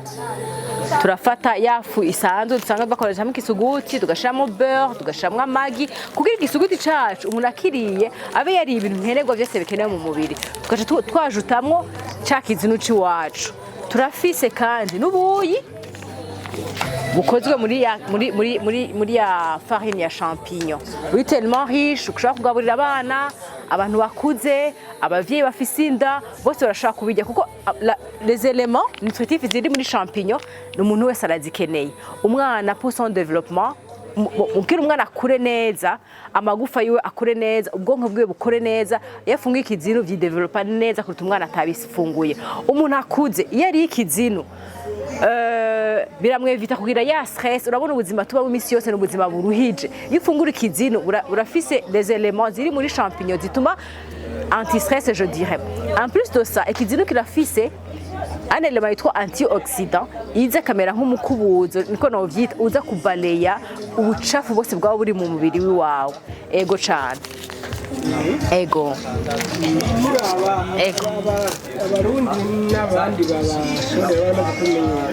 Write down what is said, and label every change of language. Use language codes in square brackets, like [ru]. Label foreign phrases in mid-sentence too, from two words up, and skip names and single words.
[rn] Turafata yafu isanzwe dusanga bakoresha ikisuguti tugashiramo beurre tugashiramo amagi kugira igisuguti cacu umuntu akiriye abe yari ibintu nkenerwa byose bikenewe mu mubiri tugaca twajutamwo ca kizinu ciwacu. Turafise kandi n'ubuyi bukozwe muri ya farine ya champignon. [fr] Oui, tellement riche, [rn] ushobora kugaburira abana, abantu bakuze, abavyeyi bafise inda, bose barashaka kubijya kuko [fr] les éléments nutritifs [rn] ziri muri champignon n'umuntu wese arazikeneye. Umwana [fr] pour son développement [rn] ukiri umwana akure neza, amagufa yiwe akure neza, ubwonko bwiwe bukore neza, yafunguye ikizinu vyidevelopa neza kuruta umwana atabifunguye. Umuntu akuze iyo ari ikizinu biramwevita kugira ya stress. Urabona ubuzima tuba mu misi yose n'ubuzima buruhije. Iyo ufungura ikizinu urafise [fr] des éléments [rn] ziri muri champignon zituma [fr] anti-stress je dirais. En plus de ça, [rn] ikizinu kirafise [fr] un élément [rn] yitwa antioxydant iza kamera nk'umukubuzo niko no vyita uza kubaleya ubucafu bose bwawe buri mu mubiri wawe. Ego cyane. Ego. Abarundi n'abandi babashobora bamaze kumenyera.